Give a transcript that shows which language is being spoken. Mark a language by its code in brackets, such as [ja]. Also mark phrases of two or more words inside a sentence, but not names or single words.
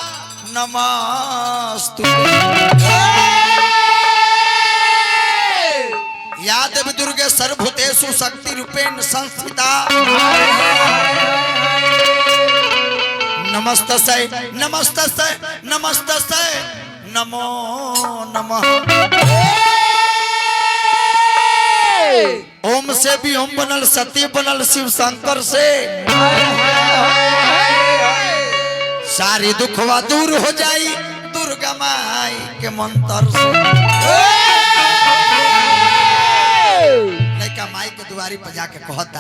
[sa] नमस्तुते या देवी दुर्गे सर्वभूतेषु शक्ति रूपेण संस्थिता नमस्तस्यै नमस्तस्यै नमस्तस्यै नमो नमः [bho] ओम से भी ओम बनल सती बनल शिव शंकर से सारी दुखवा दूर हो जाई दुर्गा माई के मंत्र से लड़का माई के दुआरी पर जाके कहता